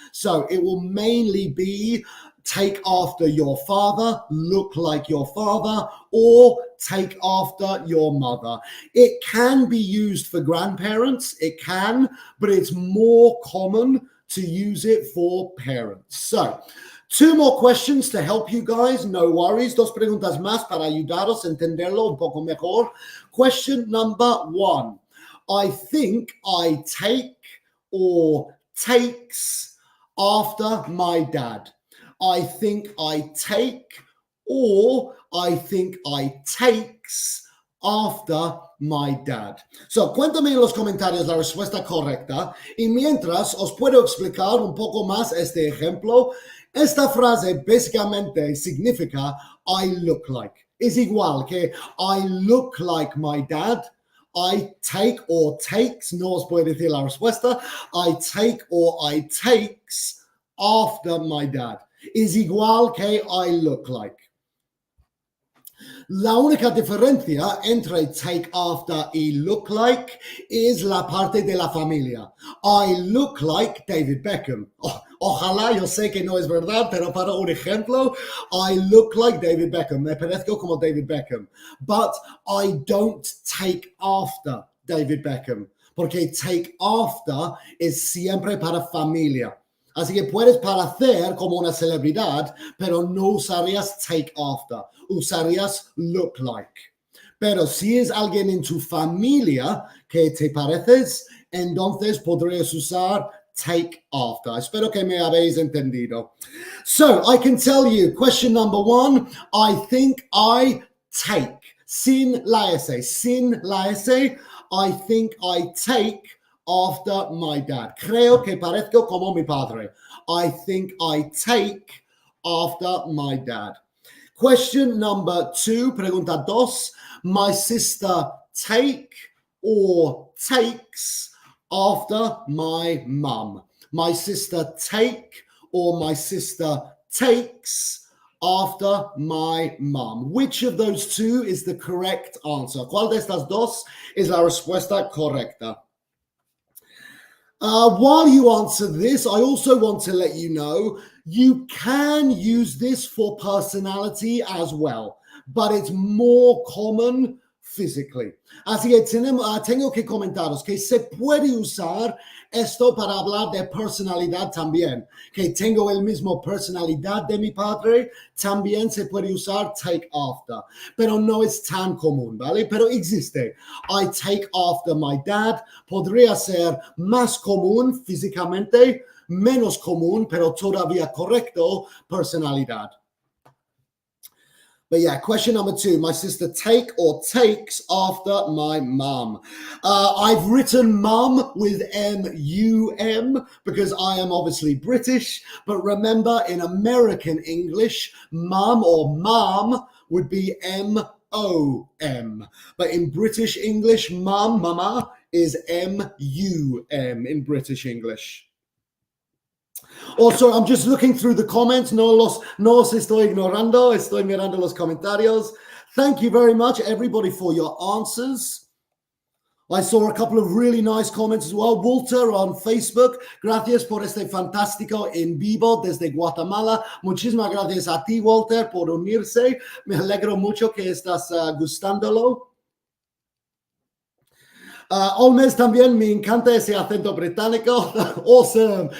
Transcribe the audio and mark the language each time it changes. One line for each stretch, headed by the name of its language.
English: So, it will mainly be take after your father, look like your father, or take after your mother. It can be used for grandparents, it can, but it's more common to use it for parents. So, two more questions to help you guys, no worries.
Spanish: Dos preguntas más para ayudaros a entenderlo un poco mejor.
English: Question number one. I think I take or takes after my dad. I think I take or I think I takes after my dad.
Spanish: So, cuéntame en los comentarios la respuesta correcta y mientras os puedo explicar un poco más este ejemplo. Esta frase básicamente significa
English: I look like.
Spanish: Es igual que
English: I look like my dad. I take or takes,
Spanish: no os puedo decir la respuesta.
English: I take or I takes after my dad.
Spanish: Es igual que
English: I look like.
Spanish: La única diferencia entre take after y look like es la parte de la familia.
English: I look like David Beckham.
Spanish: Ojalá, yo sé que no es verdad, pero para un ejemplo,
English: I look like David Beckham.
Spanish: Me parezco como David Beckham.
English: But I don't take after David Beckham.
Spanish: Porque take after es siempre para familia. Así que puedes parecer como una celebridad, pero no usarías take after, usarías look like. Pero si es alguien en tu familia que te pareces, entonces podrías usar take after. Espero que me habéis entendido.
English: So, I can tell you, question number one, I think I take.
Spanish: Sin la S,
English: I think I take after my dad.
Spanish: Creo que parezco como mi padre.
English: I think I take after my dad. Question number two,
Spanish: pregunta dos.
English: My sister take or takes after my mum. My sister take or my sister takes after my mum. Which of those two is the correct answer?
Spanish: ¿Cuál de estas dos es la respuesta correcta?
English: While you answer this, I also want to let you know you can use this for personality as well, but it's more common physically.
Spanish: Así que tengo que comentaros que se puede usar esto para hablar de personalidad también, que tengo el mismo personalidad de mi padre, también se puede usar take after, pero no es tan común, ¿vale? Pero existe.
English: I take after my dad
Spanish: podría ser más común físicamente, menos común, pero todavía correcto, personalidad.
English: But yeah, question number two, my sister take or takes after my mum. I've written mum with M-U-M because I am obviously British, but remember in American English, mum or mom would be M-O-M. But in British English, mum, mama, is M-U-M in British English. Also, I'm just looking through the comments.
Spanish: No los estoy ignorando. Estoy mirando los comentarios.
English: Thank you very much, everybody, for your answers. I saw a couple of really nice comments as well. Walter on Facebook.
Spanish: Gracias por este fantástico en vivo desde Guatemala. Muchísimas gracias a ti, Walter, por unirse. Me alegro mucho que estás gustándolo. Olmes también, me encanta ese acento británico. Awesome.